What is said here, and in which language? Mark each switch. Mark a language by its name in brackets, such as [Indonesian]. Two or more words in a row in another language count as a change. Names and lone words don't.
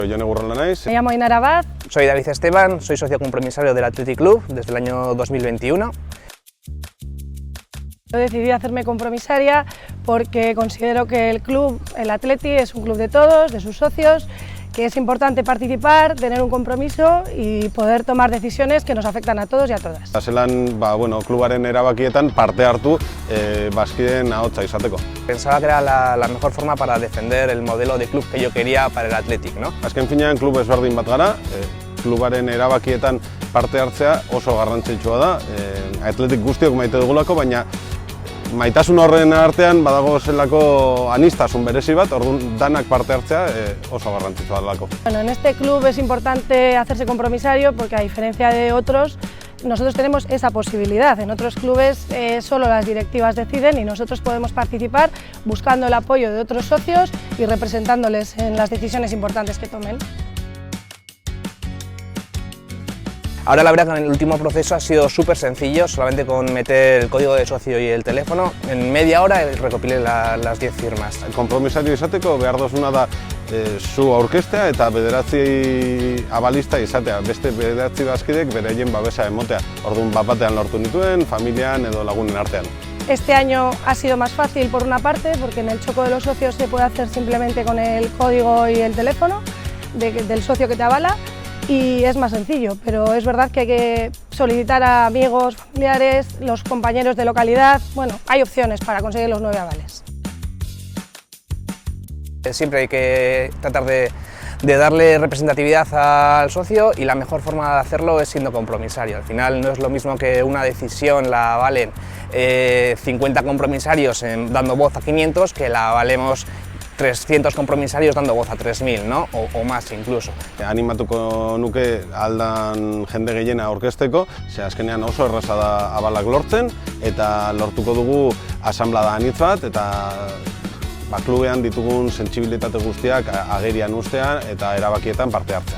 [Basque] Jone Gurrola naiz. [Spanish] Me llamo Ainara Abad. Soy David Esteban, soy socio compromisario del Athletic Club desde el año 2021. Yo decidí hacerme compromisaria porque considero que el club, el Athletic, es un club de todos, de sus socios, que es importante participar, tener un compromiso y poder tomar decisiones que nos afectan a todos y a todas. [Basque] Zelan, klubaren erabakietan parte hartu bazkideen ahotsa izateko. [Spanish] Pensaba que era la mejor forma para defender el modelo de club que yo quería para el Athletic, ¿no? [Basque] Azken finean klub ezberdin bat gara, klubaren erabakietan parte hartzea oso garrantzitsua da. Athletic guztiok maite dugulako, baina maitasun horren artean badago zelako anistasun berezi bat, orduan danak parte hartzea oso garrantzitsua delako. [Spanish] Bueno, en este club es importante hacerse compromisario porque, a diferencia de otros, nosotros tenemos esa posibilidad. En otros clubes solo las directivas deciden y nosotros podemos participar buscando el apoyo de otros socios y representándoles en las decisiones importantes que tomen. Ahora la verdad que en el último proceso ha sido súper sencillo, solamente con meter el código de socio y el teléfono, en media hora recopilé las 10 firmas. [Basque] Konpromisario izateko behar dozuna da zu aurkeztea eta bederatzi abalista izatea, beste bederatzi bazkidek beraien babesa emotea. Orduan bat batean lortu nituen, familian edo lagunen artean. [Spanish] Este año ha sido más fácil por una parte, porque en el Choco de los Socios se puede hacer simplemente con el código y el teléfono del socio que te avala, y es más sencillo, pero es verdad que hay que solicitar a amigos, familiares, los compañeros de localidad. Bueno, hay opciones para conseguir los 9 avales. Siempre hay que tratar de darle representatividad al socio, y la mejor forma de hacerlo es siendo compromisario. Al final no es lo mismo que una decisión la avalen 50 compromisarios dando voz a 500 que la avalemos 300 compromisarios dando voz a 3.000, ¿no? O más incluso. [Basque] Animatuko nuke aldan jende gehiena aurkezteko, ze azkenean oso erraza da abalak lortzen, eta lortuko dugu asanblada anitz bat, eta klubean ditugun sentsibilitate guztiak agerian ustea eta erabakietan parte hartzea.